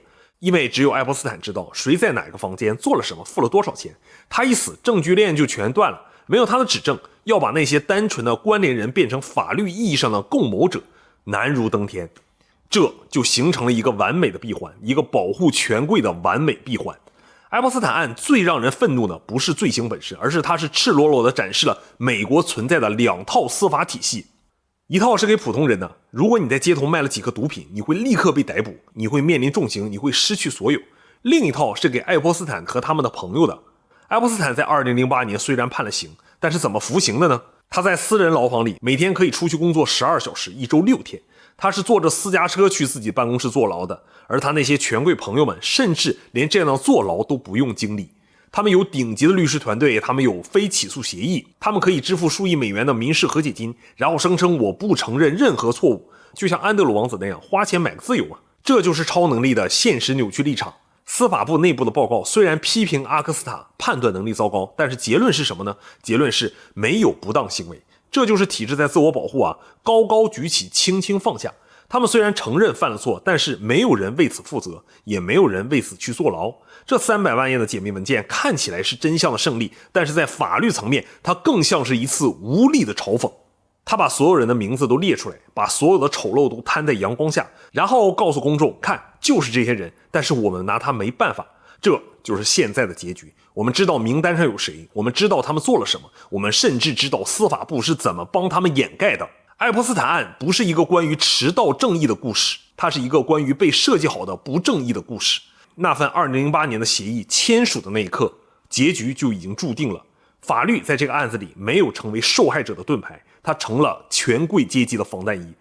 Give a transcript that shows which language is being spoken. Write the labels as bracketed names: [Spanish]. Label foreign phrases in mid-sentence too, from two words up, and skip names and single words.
[Chinese] 因為只有愛潑斯坦知道誰在哪個房間做了什麼，付了多少錢，他一死，證據鏈就全斷了。沒有他的指證，要把那些單純的關聯人變成法律意義上的共謀者，難如登天。這就形成了一個完美的閉環，一個保護權貴的完美閉環。愛潑斯坦案最讓人憤怒的不是罪行本身，而是它是赤裸裸地展示了美國存在的2套司法體系。一套是給普通人的，如果你在街頭賣了幾顆毒品，你會立刻被逮捕，你會面臨重刑，你會失去所有。另一套是給愛潑斯坦和他們的朋友的。愛潑斯坦在2008年雖然判了刑，但是怎麼服刑的呢？他在私人牢房裡，每天可以出去工作12小時，一周6天。他是坐着私家車去自己辦公室坐牢的，而他那些權貴朋友們甚至連這樣的坐牢都不用經歷。他們有頂級的律師團隊，他們有非起訴協議，他們可以支付數億美元的民事和解金，然后聲稱我不承認任何錯誤，就像安德魯王子那樣花錢買個自由啊！這就是超能力的現實扭曲立場。司法部內部的報告雖然批評阿克斯塔判斷能力糟糕，但是結論是什麼呢？結論是沒有不當行為。這就是體制在自我保護啊，高高舉起，輕輕放下。他們雖然承認犯了錯，但是沒有人為此負責，也沒有人為此去坐牢。這300萬頁的解密文件看起來是真相的勝利，但是在法律層面，它更像是一次無力的嘲諷。他把所有人的名字都列出来，把所有的醜陋都攤在陽光下，然後告訴公眾，看，就是這些人，但是我們拿他沒辦法。這就是現在的結局。我們知道名單上有誰，我們知道他們做了什麼，我們甚至知道司法部是怎麼幫他們掩蓋的。愛潑斯坦案不是一個關於遲到正義的故事，它是一個關於被設計好的不正義的故事。那份2008年的協議簽署的那一刻，結局就已經注定了。法律在這個案子裡沒有成為受害者的盾牌，它成了權貴階級的防彈衣。